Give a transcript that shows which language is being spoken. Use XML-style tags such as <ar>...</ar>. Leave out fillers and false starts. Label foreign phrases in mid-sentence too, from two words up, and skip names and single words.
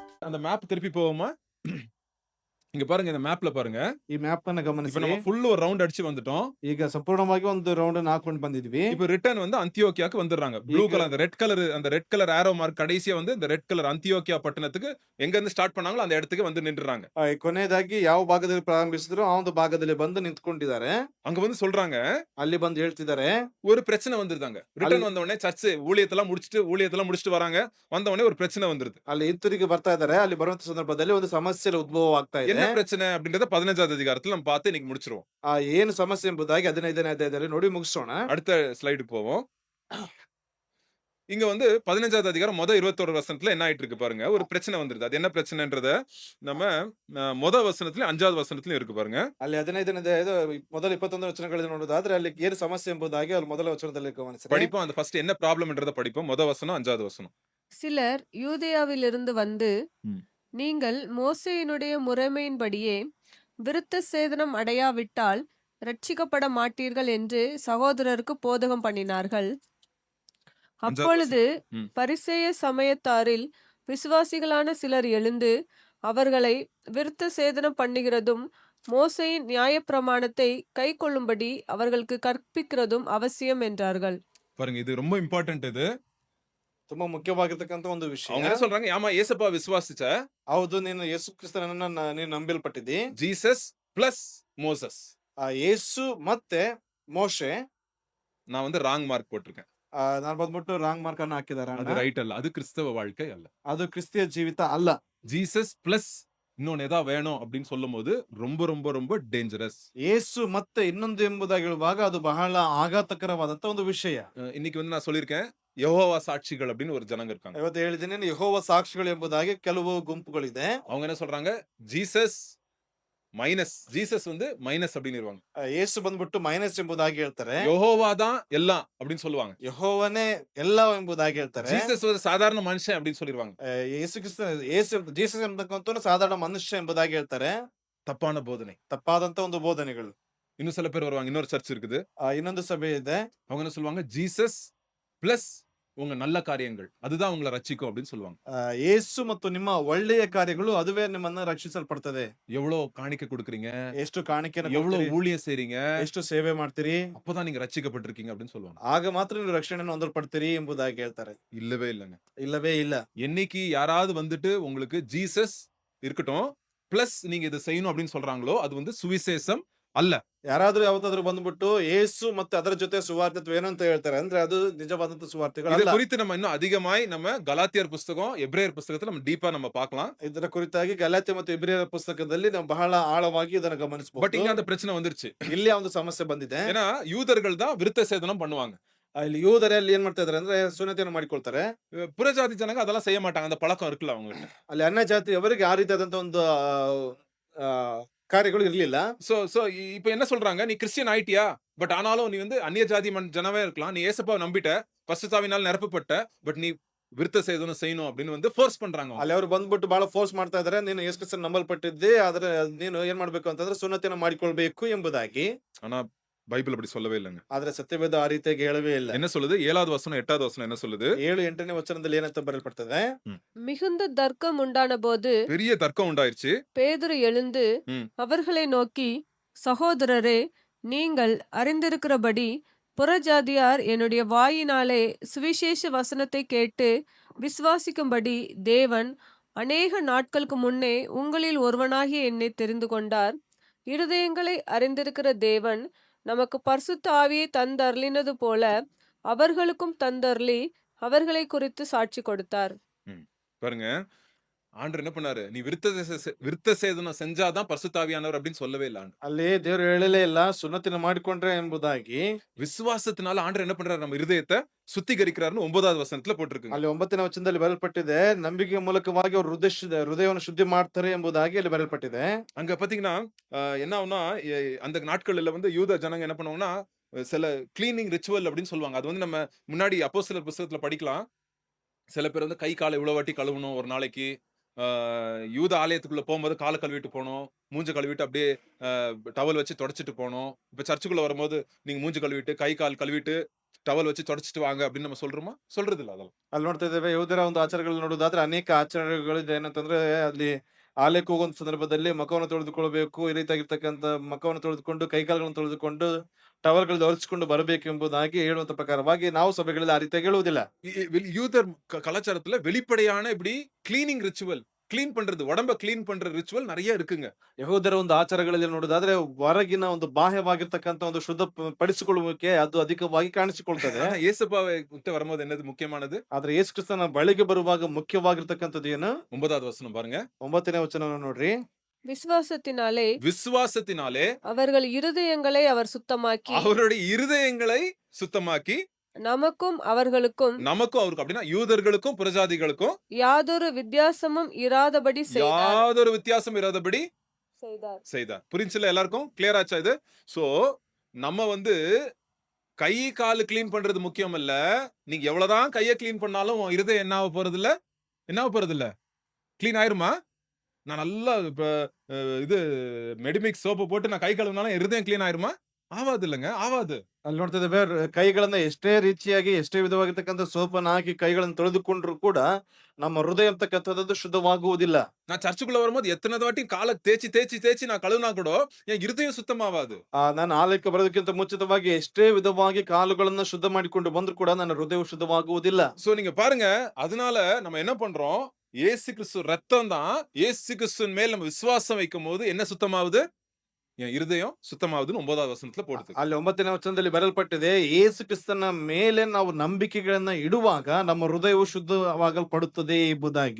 <ta>அந்த மேப் திருப்பி போவோமா? இங்க பாருங்க, இந்த மேப்ல பாருங்க.</ta> <kn>ಈ ಮ್ಯಾಪ್ ಅನ್ನ</kn> <ta>இப்ப</ta> <kn>ಗಮನಿಸಿ.</kn> <ta>நம்ம ஃபுல் ஒரு ரவுண்ட் அடிச்சு வந்துட்டோம்.</ta> <kn>ಈಗ ಸಂಪೂರ್ಣವಾಗಿ ಒಂದು ರೌಂಡ್ ಅನ್ನು ಹಾಕೊಂಡು ಬಂದಿದ್ವಿ.</kn> <ta>இப்ப ரிட்டர்ன் வந்து அந்தியோக்கியாக்கு வந்துடுறாங்க. ப்ளூ</ta> <kn>ಈಗ</kn> <ta>கலர் அந்த</ta> <en>red colour arrow mark</en> <ta>கடைசியா வந்து இந்த</ta> <en>red colour</en> <ta>அந்தியோக்கியா பட்டணத்துக்கு எங்க இருந்து ஸ்டார்ட் பண்ணாங்களோ அந்த இடத்துக்கு வந்து நின்னுறாங்க.</ta> <kn>ಕೊನೆಯದಾಗಿ ಯಾವ ಭಾಗದಲ್ಲಿ ಪ್ರಾರಂಭಿಸಿದ್ರು ಆ ಒಂದು ಭಾಗದಲ್ಲಿ ಬಂದು ನಿಂತ್ಕೊಂಡಿದ್ದಾರೆ.</kn> <ta>அங்க வந்து சொல்றாங்க,</ta> <kn>ಅಲ್ಲಿ ಬಂದು ಹೇಳ್ತಿದ್ದಾರೆ.</kn> <ta>ஒரு பிரச்சனை வந்துருதாங்க. ரிட்டர்ன்</ta> <kn>ಅಲ್ಲಿ</kn> <ta>வந்த உடனே சர்ச் ஊழியத்தெல்லாம் முடிச்சிட்டு வராங்க. வந்த உடனே ஒரு பிரச்சனை வந்துருது.</ta> <kn>ಅಲ್ಲಿ ಹಿಂತಿರುಗಿ ಬರ್ತಾ ಇದ್ದಾರೆ. ಅಲ್ಲಿ ಬರುವಂತ ಸಂದರ್ಭದಲ್ಲಿ ಒಂದು ಸಮಸ್ಯೆ ಉದ್ಭವ ಆಗ್ತಾ</kn> <ta>என்ன</ta> <kn>ಇದೆ.</kn> <ta>பிரச்சனை அப்படின்றத 15வது அதிகாரத்துல நம்ம பார்த்து இன்னைக்கு முடிச்சிருவோம்.</ta> <kn>ಏನು ಸಮಸ್ಯೆ ಎಂಬುದಾಗಿ 15ನೇ ಅಧ್ಯಾಯದಲ್ಲಿ ನೋಡಿ ಮುಗಿಸೋಣ.</kn> <ta>அடுத்த ஸ்லைடுக்கு போவோம். இங்க வந்து 15வது அதிகாரம் 21 வசனத்துல என்ன ஆயிட்டு இருக்கு பாருங்க. ஒரு பிரச்சனை வந்துருது. அது என்ன பிரச்சனைன்றத நம்ம வசனத்துல 5வது வசனத்துல இருக்கு பாருங்க.</ta> <kn>ಅಲ್ಲಿ 15ನೇ ಅಧ್ಯಾಯದ ಮೊದಲ 21 ವಚನಗಳನ್ನು ನೋಡೋದಾದ್ರೆ ಅಲ್ಲಿ ಏನು ಸಮಸ್ಯೆ ಎಂಬುದಾಗಿ ಅಲ್ಲಿ ಮೊದಲ ವಚನದಲ್ಲಿ ಗಮನಿಸಿರಿ.</kn> <ta>படிப்போம். அந்த ஃபர்ஸ்ட் என்ன ப்ராப்ளம்ன்றத படிப்போம். வசனம் 5வது வசனம். சிலர் யூதேயாவிலிருந்து வந்து ம். நீங்கள் மோசேயினுடைய முறைமையின்படியே விருத்த சேதனம் அடையாவிட்டால் ரட்சிக்கப்பட மாட்டீர்கள் என்று சகோதரருக்கு போதகம் பண்ணினார்கள். 5வது அப்பொழுது ம். பரிசேய சமயத்தாரில் விசுவாசிகளான சிலர் எழுந்து அவர்களை விருத்த சேதனம் பண்ணுகிறதும் மோசேயின் நியாயப்பிரமாணத்தை கைக்கொள்ளும்படி அவர்களுக்கு கற்பிக்கிறதும் அவசியம் என்றார்கள். பாருங்க, இது ரொம்ப இம்பார்ட்டன்ட் இது.</ta> <kn>ತುಂಬಾ ಮುಖ್ಯವಾಗಿರ್ತಕ್ಕಂಥ ಒಂದು</kn> <ta>அவங்க</ta> <kn>ವಿಷಯ.</kn> <ta>என்ன சொல்றாங்க? ஆமா, இயேசுப்பா விசுவாசிச்ச</ta> <kn>ಹೌದು, ನೀನು ಯೇಸು ಕ್ರಿಸ್ತನನ್ನ ನೀನು ನಂಬಲ್ಪಟ್ಟಿದ್ದಿ.</kn> <ta>ஜீசஸ் பிளஸ் மோசஸ்.</ta> <kn>ಯೇಸು ಮತ್ತೆ ಮೋಶೆ.</kn> <ta>நான் வந்து</ta> <en>wrong mark</en> <ta>போட்டிருக்கேன்.</ta> <kn>ನಾನು ಬಂದ್ಬಿಟ್ಟು</kn> <en>wrong mark</en> <kn>ಅನ್ನ ಹಾಕಿದ್ದಾರೆ</kn> <ta>அது</ta> <kn>ಅಣ್ಣ.</kn> <ta>ரைட் அல்ல. அது கிறிஸ்தவ வாழ்க்கை அல்ல.</ta> <kn>ಅದು ಕ್ರಿಸ್ತಿಯ ಜೀವಿತ ಅಲ್ಲ.</kn> <ta>ஜீசஸ் பிளஸ் இன்னொன்னு ஏதாவது வேணும் அப்படின்னு சொல்லும்போது ரொம்ப ரொம்ப ரொம்ப டேஞ்சரஸ்.</ta> <kn>ಯೇಸು ಮತ್ತೆ ಇನ್ನೊಂದು ಎಂಬುದಾಗಿ ಹೇಳುವಾಗ ಅದು ಬಹಳ ಆಘಾತಕರವಾದಂತ ಒಂದು ವಿಷಯ.</kn> <ta>இன்னைக்கு வந்து நான் சொல்லியிருக்கேன், யெகோவா சாட்சிகள் அப்படின்னு ஒரு ஜனங்க இருக்காங்க.</ta> <kn>ಇವತ್ತು ಹೇಳಿದ್ದೀನಿ ಯೆಹೋವ ಸಾಕ್ಷಿಗಳು ಎಂಬುದಾಗಿ ಕೆಲವು ಗುಂಪುಗಳಿದೆ.</kn> <ta>அவங்க என்ன சொல்றாங்க? ஜீசஸ் மைனஸ், ஜீசஸ் வந்து மைனஸ் அப்படின்னு</ta> <kn>ಯೇಸು ಬಂದ್ಬಿಟ್ಟು ಮೈನಸ್ ಎಂಬುದಾಗಿ ಹೇಳ್ತಾರೆ.</kn> <ta>யெகோவா தான் எல்லாம் அப்படின்னு சொல்லுவாங்க.</ta> <kn>ಯೆಹೋವನೇ ಎಲ್ಲ ಎಂಬುದಾಗಿ ಹೇಳ್ತಾರೆ.</kn> <ta>ஜீசஸ் ஒரு சாதாரண மனுஷன் அப்படின்னு சொல்லிடுவாங்க.</ta> <kn>ಯೇಸು ಕ್ರಿಸ್ತ ಜೀಸಸ್ ಎಂಬತಕ್ಕಂಥ ಸಾಧಾರಣ ಮನುಷ್ಯ ಎಂಬುದಾಗಿ ಹೇಳ್ತಾರೆ.</kn> <ta>தப்பான போதனை.</ta> <kn>ತಪ್ಪಾದಂತ ಒಂದು ಬೋಧನೆಗಳು.</kn> <ta>இன்னும் சில பேர் வருவாங்க. இன்னொரு சர்ச் இருக்குது.</ta> <kn>ಇನ್ನೊಂದು ಸಭೆ ಇದೆ.</kn> <ta>அவங்க என்ன சொல்லுவாங்க? ஜீசஸ் பிளஸ் உங்க நல்ல காரியங்கள் அதுதான் உங்களை ரட்சிக்கும் அப்படின்னு சொல்லுவாங்க.</ta> <kn>ಯೇಸು ಮತ್ತು ನಿಮ್ಮ ಒಳ್ಳೆಯ ಕಾರ್ಯಗಳು ಅದುವೇ ನಿಮ್ಮನ್ನ ರಕ್ಷಿಸಲ್ಪಡ್ತದೆ.</kn> <ta>எவ்வளவு காணிக்கை கொடுக்குறீங்க,</ta> <kn>ಎಷ್ಟು ಕಾಣಿಕೆಯನ್ನು</kn> <ta>எவ்வளவு</ta> <kn>ಕೊಡ್ತೀರಿ,</kn> <ta>ஊழியம் செய்றீங்க,</ta> <kn>ಎಷ್ಟು ಸೇವೆ ಮಾಡ್ತೀರಿ,</kn> <ta>அப்பதான் நீங்க ரட்சிக்கப்பட்டிருக்கீங்க அப்படின்னு சொல்லுவாங்க.</ta> <kn>ಆಗ ಮಾತ್ರ ನೀವು ರಕ್ಷಣೆಯನ್ನು ಹೊಂದಲ್ಪಡ್ತೀರಿ ಎಂಬುದಾಗಿ ಹೇಳ್ತಾರೆ.</kn> <ta>இல்லவே இல்லைங்க.</ta> <kn>ಇಲ್ಲವೇ ಇಲ್ಲ.</kn> <ta>என்னைக்கு யாராவது வந்துட்டு உங்களுக்கு ஜீசஸ் இருக்கட்டும் பிளஸ் நீங்க இதை செய்யணும் அப்படின்னு சொல்றாங்களோ அது வந்து சுவிசேஷம் அல்ல.</ta> <kn>ಯಾರಾದ್ರೂ ಯಾವತ್ತಾದ್ರೂ ಬಂದ್ಬಿಟ್ಟು ಯೇಸು ಮತ್ತೆ ಅದರ ಜೊತೆ ಸುವಾರ್ತೆತ್ವ ಏನಂತ ಹೇಳ್ತಾರೆ ಅಂದ್ರೆ ಅದು ನಿಜವಾದಂತ</kn> <ta>இதை</ta> <kn>ಸುವಾರ್ತೆಗಳಲ್ಲ.</kn> <ta>குறித்து நம்ம இன்னும் அதிகமாய் நம்ம கலாத்தியர் புஸ்தகம், எபிரேயர் புஸ்தகத்துல நம்ம டீப்பா நம்ம பார்க்கலாம்.</ta> <kn>ಇದರ ಕುರಿತಾಗಿ ಗಲಾತ್ಯ ಮತ್ತು ಇಬ್ರಿಯರ ಪುಸ್ತಕದಲ್ಲಿ ನಾವು ಬಹಳ ಆಳವಾಗಿ ಇದನ್ನ</kn> <ta>பட்</ta> <kn>ಗಮನಿಸಬಹುದು.</kn> <ta>இங்க அந்த பிரச்சனை வந்துருச்சு.</ta> <kn>ಇಲ್ಲಿ ಆ ಒಂದು ಸಮಸ್ಯೆ ಬಂದಿದೆ.</kn> <ta>ஏன்னா யூதர்கள் தான் விருத்த சேதனம் பண்ணுவாங்க.</ta> <kn>ಇಲ್ಲಿ ಯೂದರಲ್ಲಿ ಏನ್ ಮಾಡ್ತಾ ಇದಾರೆ ಅಂದ್ರೆ ಸುನ್ನತಿಯನ್ನು ಮಾಡಿಕೊಳ್ತಾರೆ.</kn> <ta>புறஜாதி ஜனங்க அதெல்லாம் செய்ய மாட்டாங்க. அந்த பழக்கம் இருக்குல்ல அவங்க கிட்ட.</ta> <kn>ಅಲ್ಲಿ ಅನ್ಯ ಜಾತಿಯವರಿಗೆ ಆ ರೀತಿಯಾದಂತ ಒಂದು ಆ, ಕಾರ್ಯಗಳು ಇರ್ಲಿಲ್ಲ.</kn> <ta>சோ சோ இப்ப என்ன சொல்றாங்க? நீ கிறிஸ்டியன் ஆயிட்டியா, பட் ஆனாலும் நீ வந்து அந்நிய ஜாதி ஜனவே இருக்கலாம். நீ ஏசப்பாவை நம்பிட்ட, பரிசுத்தாவினால் நிரப்பப்பட்ட, பட் நீ விருத்த சேதனம் செய்யணும் அப்படின்னு வந்து ஃபோர்ஸ் பண்றாங்க அவங்க.</ta> <kn>ಅಲ್ಲಿ ಅವರು ಬಂದ್ಬಿಟ್ಟು ಬಹಳ ಫೋರ್ಸ್ ಮಾಡ್ತಾ ಇದಾರೆ. ನೀನು ಯೇಸು ಕ್ರಿಸ್ತನ ನಂಬಲ್ಪಟ್ಟಿದ್ದೆ, ಆದ್ರೆ ನೀನು ಏನ್ ಮಾಡ್ಬೇಕು ಅಂತಂದ್ರೆ ಸುನ್ನತಿಯನ್ನು ಮಾಡಿಕೊಳ್ಬೇಕು ಎಂಬುದಾಗಿ.</kn> <ta>ஆனா பைபிள் அப்படி சொல்லவே இல்லைங்க.</ta> <kn>ಆದ್ರೆ ಸತ್ಯವೇದ ಆ ರೀತಿಯಾಗಿ ಹೇಳವೇ ಇಲ್ಲ.</kn> <ta>என்ன சொல்லுது? 7வது வசனம் 8வது வசனம் என்ன சொல்லுது?</ta> <kn>7-8ನೇ ವಚನದಲ್ಲಿ ಏನಂತ ಬರೆಯಲ್ಪಡ್ತದೆ?</kn> <ta>மிகுந்த தர்க்கம் உண்டான போது பெரிய தர்க்கம் உண்டாயிருச்சு. பேதுரு எழுந்து ம். அவர்களை நோக்கி, சகோதரரே, நீங்கள் அறிந்திருக்கிறபடி புறஜாதியார் என்னுடைய வாயினாலே சுவிசேஷ வசனத்தை கேட்டு விசுவாசிக்கும்படி தேவன் அநேக நாட்களுக்கு முன்னே உங்களில் ஒருவனாகிய என்னை தெரிந்து கொண்டார். இருதயங்களை அறிந்திருக்கிற தேவன் நமக்கு பரிசுத்த ஆவியை தந்தருளினது போல அவர்களுக்கும் தந்தருளி அவர்களை குறித்து சாட்சி கொடுத்தார். ம். பாருங்க, ஆண்டவர் என்ன பண்ணாரு? நீ விருத்த சேதனம் செஞ்சாதான் பரிசுத்தாவியானவர் அப்படின்னு சொல்லவே இல்ல ஆண்டவர்.</ta> <kn>ಅಲ್ಲಿ ದೇವರು ಹೇಳಲೇ ಇಲ್ಲ ಸುನ್ನತಿನ ಮಾಡಿಕೊಂಡ್ರೆ ಎಂಬುದಾಗಿ.</kn> <ta>விசுவாசத்தினால ஆண்டவர் என்ன பண்றாரு? நம்ம இருதயத்தை சுத்திகரிக்கிறாருன்னு 9வது வசனத்துல போட்டிருக்கு.</ta> <kn>ಅಲ್ಲಿ 9ನೇ ವಚನದಲ್ಲಿ ಬರೆಯಲ್ಪಟ್ಟಿದೆ, ನಂಬಿಕೆಯ ಮೂಲಕವಾಗಿ ಅವರು ಹೃದಯವನ್ನು ಶುದ್ಧಿ ಮಾಡ್ತಾರೆ ಎಂಬುದಾಗಿ ಅಲ್ಲಿ ಬರೆಯಲ್ಪಟ್ಟಿದೆ.</kn> <ta>அங்க பாத்தீங்கன்னா என்ன ஆகும்னா, அந்த நாட்கள்ல வந்து யூத ஜனங்க என்ன பண்ணுவாங்கன்னா, சில</ta> <en>cleaning ritual</en> <ta>அப்படின்னு சொல்லுவாங்க. அது வந்து நம்ம முன்னாடி அப்போஸ்தலர் புஸ்தகத்துல படிக்கலாம். சில பேர் வந்து கை காலை இவ்வளவு வாட்டி கழுவணும் ஒரு நாளைக்கு. யூத ஆலயத்துக்குள்ள போகும்போது காலை கழுவிட்டு போகணும், மூஞ்ச கழுவிட்டு அப்படியே டவல் வச்சு தொடச்சிட்டு போகணும். இப்ப சர்ச்சுக்குள்ள வரும்போது நீங்க மூஞ்சி கழுவிட்டு கை கால் கழுவிட்டு டவல் வச்சு தொடச்சிட்டு வாங்க அப்படின்னு நம்ம சொல்றோமா? சொல்றது இல்ல அதெல்லாம்.</ta> <kn>ಅಲ್ಲಿ ನೋಡ್ತಾ ಇದ್ದೇವೆ ಯಹೂದ್ಯರ ಒಂದು ಆಚಾರಗಳು ನೋಡೋದಾದ್ರೆ ಅನೇಕ ಆಚಾರಗಳಿದೆ. ಏನಂತಂದ್ರೆ ಅಲ್ಲಿ ಆಲಯಕ್ಕೆ ಹೋಗುವಂತ ಸಂದರ್ಭದಲ್ಲಿ ಮುಖವನ್ನು ತೊಳೆದುಕೊಳ್ಬೇಕು. ಈ ರೀತಿಯಾಗಿರ್ತಕ್ಕಂಥ ಮುಖವನ್ನು ತೊಳೆದುಕೊಂಡು ಕೈಕಾಲುಗಳನ್ನು ತೊಳೆದುಕೊಂಡು ಟವಲ್ಗಳಲ್ಲಿ ಒರೆಸಿಕೊಂಡು ಬರಬೇಕು ಎಂಬುದಾಗಿ ಹೇಳುವಂತ ಪ್ರಕಾರವಾಗಿ ನಾವು ಸಭೆಗಳಲ್ಲಿ ಆ ರೀತಿಯಾಗಿ ಹೇಳುವುದಿಲ್ಲ.</kn> <ta>யூதர் கலாச்சாரத்துல வெளிப்படையான இப்படி</ta> <en>cleaning ritual,</en> <ta>கிளீன் பண்றது, உடம்ப கிளீன் பண்ற ரிச்சுவல் நிறைய இருக்குங்க.</ta> <kn>ಯಹೂದರ ಒಂದು ಆಚಾರಗಳಲ್ಲಿ ನೋಡೋದಾದ್ರೆ ಹೊರಗಿನ ಒಂದು ಬಾಹ್ಯವಾಗಿರ್ತಕ್ಕಂಥ ಒಂದು ಶುದ್ಧ ಪಡಿಸಿಕೊಳ್ಳುವಿಕೆ ಅದು ಅಧಿಕವಾಗಿ ಕಾಣಿಸಿಕೊಳ್ತದೆ.</kn> <ta>ஆனா ஏசப்பாவை விட்டு வரும்போது என்னது முக்கியமானது?</ta> <kn>ಆದ್ರೆ ಯೇಸು ಕ್ರಿಸ್ತನ ಬಳಿಗೆ ಬರುವಾಗ ಮುಖ್ಯವಾಗಿರ್ತಕ್ಕಂಥದ್ದು ಏನು?</kn> <ta>9வது வசனம் பாருங்க.</ta> <kn>9ನೇ ವಚನವನ್ನು ನೋಡ್ರಿ.</kn> <ta>விசுவாசத்தினாலே விசுவாசத்தினாலே அவர்கள் இருதயங்களை அவர் சுத்தமாக்கி அவருடைய இருதயங்களை சுத்தமாக்கி நமக்கும் அவர்களுக்கும் நமக்கும் அவருக்கு அப்படின்னா யூதர்களுக்கும் புறஜாதிகளுக்கும் யாதொரு வித்தியாசமும் இராதபடி யாதொரு வித்தியாசம் இராதபடி செய்தார். செய்தார். புரிஞ்சுல எல்லாருக்கும்? கிளியர் ஆச்சா இது? சோ நம்ம வந்து கை கால் கிளீன் பண்றது முக்கியம் இல்ல. நீங்க எவ்வளவுதான் கையை கிளீன் பண்ணாலும் உன் இருதயம் என்ன ஆக போறது இல்ல? என்ன ஆக போறது இல்ல? கிளீன் ஆயிருமா? நான் நல்லா இப்ப இது மெடிமிக்ஸ் சோப்பு போட்டு நான் கை கழுவினாலும் இருதயம் கிளீன் ஆயிருமா? ஆவாது இல்லங்க, ஆவாது.</ta> <kn>ಅಲ್ಲಿ ನೋಡ್ತಾ ಇದ್ದೇವೆ ಕೈಗಳನ್ನ ಎಷ್ಟೇ ರೀತಿಯಾಗಿ ಎಷ್ಟೇ ವಿಧವಾಗಿರ್ತಕ್ಕಂಥ ಸೋಪನ್ನು ಹಾಕಿ ಕೈಗಳನ್ನು ತೊಳೆದುಕೊಂಡ್ರು ಕೂಡ ನಮ್ಮ ಹೃದಯ ಅಂತಕ್ಕಂಥದ್ದು ಶುದ್ಧವಾಗುವುದಿಲ್ಲ.</kn> <ta>நான் சர்ச்சுக்குள்ள வரும்போது எத்தனை வாட்டி காலை தேய்ச்சி தேய்ச்சி தேய்ச்சி நான் கழுவினா கூட என் இருதயம் சுத்தமாவாது.</ta> <kn>ನಾನು ಆಲಯಕ್ಕೆ ಬರೋದಕ್ಕಿಂತ ಮುಂಚಿತವಾಗಿ ಎಷ್ಟೇ ವಿಧವಾಗಿ ಕಾಲುಗಳನ್ನ ಶುದ್ಧ ಮಾಡಿಕೊಂಡು ಬಂದ್ರು ಕೂಡ ನನ್ನ ಹೃದಯವು ಶುದ್ಧವಾಗುವುದಿಲ್ಲ.</kn> <ta>சோ நீங்க பாருங்க, அதனால நம்ம என்ன பண்றோம்? இயேசு கிறிஸ்து ரத்தம் தான். இயேசு கிறிஸ்துவின் மேல் நம்ம விசுவாசம் வைக்கும் போது என்ன சுத்தமாவுது? என் இருதயம் சுத்தமாவுதுன்னு 9வது வசனத்துல போடுது.</ta> <kn>ಅಲ್ಲಿ 9ನೇ ವಚನದಲ್ಲಿ ಬರೆಯಲ್ಪಟ್ಟಿದೆ, ಯೇಸು ಕ್ರಿಸ್ತನ ಮೇಲೆ ನಾವು ನಂಬಿಕೆಗಳನ್ನ ಇಡುವಾಗ ನಮ್ಮ ಹೃದಯವು ಶುದ್ಧವಾಗಲ್ಪಡುತ್ತದೆ ಎಂಬುದಾಗಿ.</kn>